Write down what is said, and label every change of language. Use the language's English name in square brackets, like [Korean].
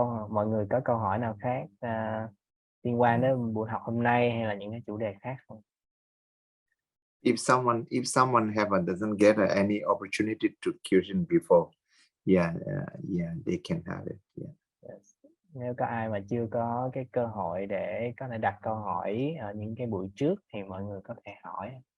[Vietnamese] Mọi người có câu hỏi nào khác liên quan đến buổi học hôm nay hay là những cái chủ đề khác không? [English] If someone doesn't get any opportunity to question before, yeah, they can have it. Yeah. Yes. [Vietnamese] Nếu có ai mà chưa có cái cơ hội để có thể đặt câu hỏi ở những cái buổi trước thì mọi người có thể hỏi.